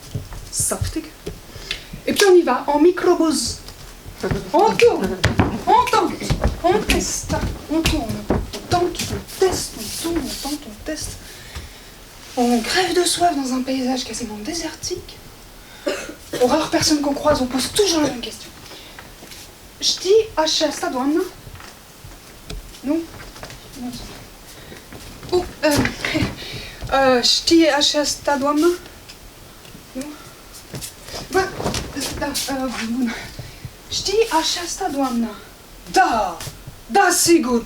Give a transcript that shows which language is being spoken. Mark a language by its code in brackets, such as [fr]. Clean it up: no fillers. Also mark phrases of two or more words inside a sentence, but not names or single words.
[fr] Et puis on y va, en microbus. On tourne, on tente, on teste, on tourne, on tente, on teste, on tourne, on tente, on teste. On crève de soif dans un paysage quasiment désertique. Aux rares personnes qu'on croise, on pose toujours la même question. [ro] Știi aceasta, doamnă? Nu? Știi aceasta, doamnă? Nu? Bă, bun. Știi aceasta, doamnă? Da, da, sigur.